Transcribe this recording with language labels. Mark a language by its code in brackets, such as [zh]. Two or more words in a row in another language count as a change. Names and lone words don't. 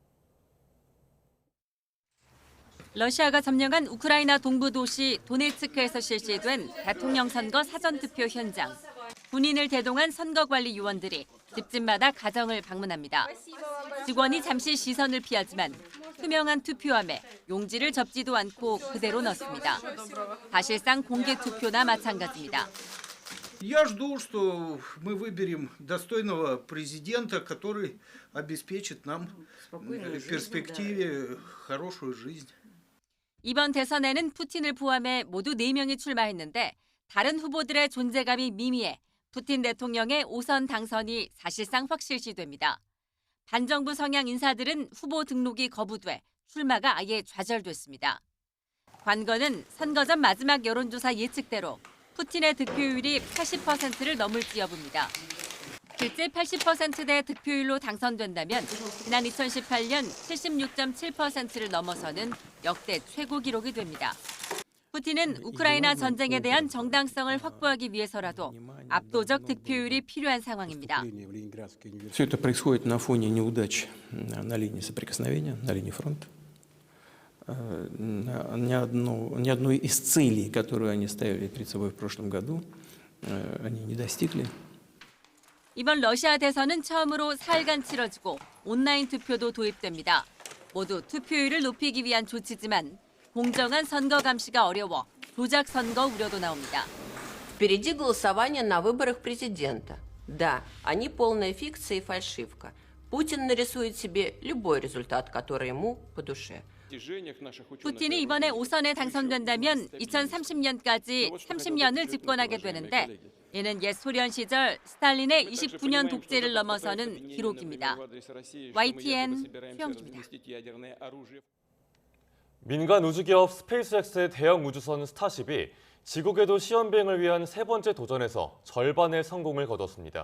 [ko] 러시아가 점령한 우크라이나 동부 도시 도네츠크에서 실시된 대통령 선거 사전투표 현장. 군인을 대동한 선거관리 요원들이 집집마다 가정을 방문합니다. 직원이 잠시 시선을 피하지만 투명한 투표함에 용지를 접지도 않고 그대로 넣습니다. 사실상 공개 투표나 마찬가지입니다. [ru] Я жду, что мы выберем достойного президента, который обеспечит нам в перспективе хорошую жизнь. [ko] 이번 대선에는 푸틴을 포함해 모두 4명이 출마했는데 다른 후보들의 존재감이 미미해 푸틴 대통령의 5선 당선이 사실상 확실시됩니다. 반정부 성향 인사들은 후보 등록이 거부돼 출마가 아예 좌절됐습니다. 관건은 선거 전 마지막 여론조사 예측대로 푸틴의 득표율이 80%를 넘을지 여부입니다. 실제 80%대 득표율로 당선된다면 지난 2018년 76.7%를 넘어서는 역대 최고 기록이 됩니다. 푸틴은 우크라이나 전쟁에 대한 정당성을 확보하기 위해서라도 압도적 득표율이 필요한 상황입니다. [ru] Все это происходит на фоне неудач на линии соприкосновения, на линии фронта. Ни одной из целей, которую они ставили перед собой в прошлом году, они не достигли. [ko] 이번 러시아 대선은 처음으로 사흘간 치러지고 온라인 투표도 도입됩니다. 모두 투표율을 높이기 위한 조치지만 공정한 선거 감시가 어려워 조작 선거 우려도 나옵니다. [ru] Впереди голосование на выборах президента. Да, они полная фикция и фальшивка. Путин нарисует себе любой результат, который ему по душе. [ko] 푸틴이 이번에 5선에 당선된다면 2030년까지 30년을 집권하게 되는데 이는 옛 소련 시절 스탈린의 29년 독재를 넘어서는 기록입니다. YTN 최영주입니다. 민간 우주기업 스페이스X의 대형 우주선 스타쉽이 지구 궤도 시험 비행을 위한 세 번째 도전에서 절반의 성공을 거뒀습니다.